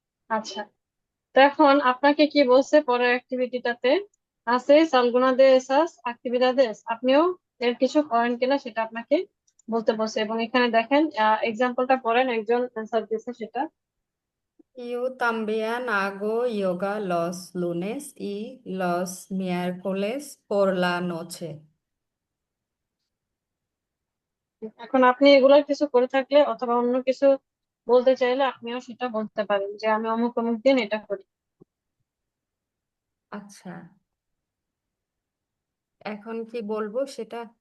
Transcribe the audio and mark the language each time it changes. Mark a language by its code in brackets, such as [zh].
[bn] আচ্ছা, তো এখন আপনাকে কি বলছে পরের অ্যাক্টিভিটিটাতে, আছে [es] সালগুনা দে এসাস অ্যাক্টিভিদাদেস, [bn] আপনিও এর কিছু করেন কিনা সেটা আপনাকে বলতে বলছে। এবং এখানে দেখেন এক্সাম্পলটা পড়েন, একজন অ্যান্সার দিয়েছে সেটা। [es] yo también hago yoga los lunes y los miércoles por la noche। [bn] এখন আপনি এগুলোর কিছু করে থাকলে অথবা অন্য কিছু বলতে চাইলে আপনিও সেটা বলতে পারেন যে আমি অমুক অমুক দিন এটা করি। আচ্ছা, এখন কি বলবো সেটা?